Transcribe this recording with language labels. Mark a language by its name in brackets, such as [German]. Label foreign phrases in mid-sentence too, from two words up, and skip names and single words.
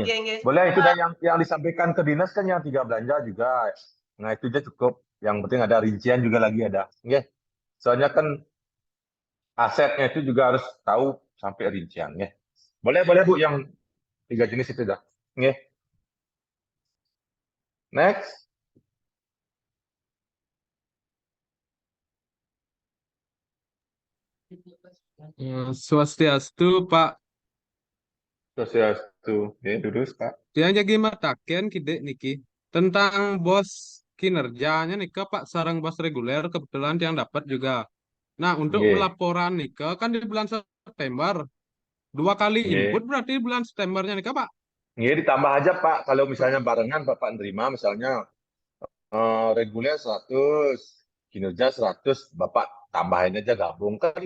[Indonesian] Nggih. Boleh itu dan yang disampaikan ke dinas kan yang 3 belanja juga. Nah, itu aja cukup. Yang penting ada rincian juga lagi ada. Nggih. Soalnya kan asetnya itu juga harus tahu sampai rincian, nggih. Boleh Bu yang 3 jenis itu dah. Nggih. Next. Swastiastu, Pak. Swastiastu. Terus, Pak. Dia jadi mataken kide niki tentang bos kinerjanya nih ke Pak sarang bos reguler kebetulan yang dapat juga. Nah, untuk laporan nih kan di bulan September 2 kali input berarti bulan Septembernya nih Pak. Ditambah aja Pak, kalau misalnya barengan Bapak nerima misalnya reguler 100, kinerja 100, Bapak tambahin aja gabung kan.